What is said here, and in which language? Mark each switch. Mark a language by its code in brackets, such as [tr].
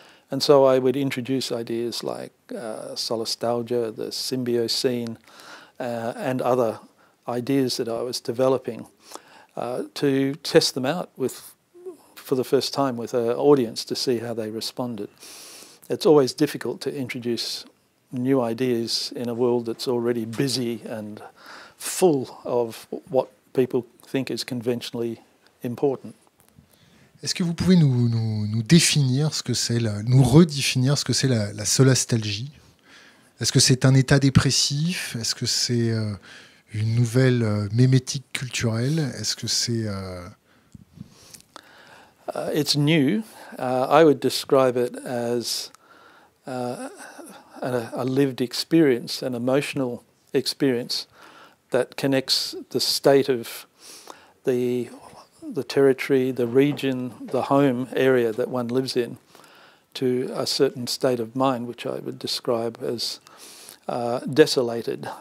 [en] And so I would introduce ideas like solastalgia, the symbiocene, and other ideas that I was developing to test them out for the first time with an audience to see how they responded. It's always difficult to introduce new ideas in a world that's already busy and full of what people think is conventionally important. [fr] Est-ce que vous pouvez nous définir ce que c'est, nous redéfinir ce que c'est la solastalgie? Est-ce que c'est un état dépressif? Est-ce que c'est une nouvelle mémétique culturelle? Est-ce que c'est... [en] It's new. I would describe it as a lived experience, an emotional experience that connects the state of the territory, the region, the home area that one lives in to a certain state of mind, which I would describe as desolated.